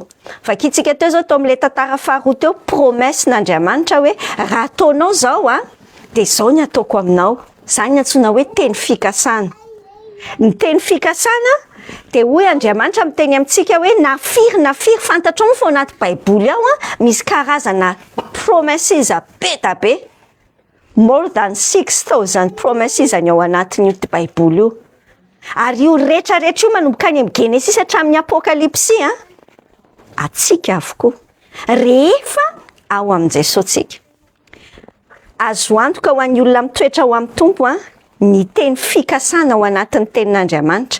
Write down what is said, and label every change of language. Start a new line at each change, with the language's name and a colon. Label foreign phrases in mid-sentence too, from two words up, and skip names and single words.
Malagasy: Vakitsika teo zao tao amin'ilay tantara faharoa teo, promessen'Andriamanitra hoe raha ataonao zao dia zao ny ataoko aminao. Zany ny antsoina hoe teny fikasana. Ny teny fikasana dia hoy Andriamanitra miteny amintsika hoe nafiry fantatrao fa ao anaty baiboly ao misy karazana promises be da be.
English: More than 6,000 promises
Malagasy: any ao anatin'io baiboly io. Ary io rehetrarehetra io manomboka any amin'ny Genesis hatramin'ny Apokalipsy atsika avokoa rehefa ao amin'i Jesosy tsika. Azo antoka ho an'ny olona mitoetra ao amin'ny tompo ny teny fikasana ao anatin'ny tenin'Andriamanitra.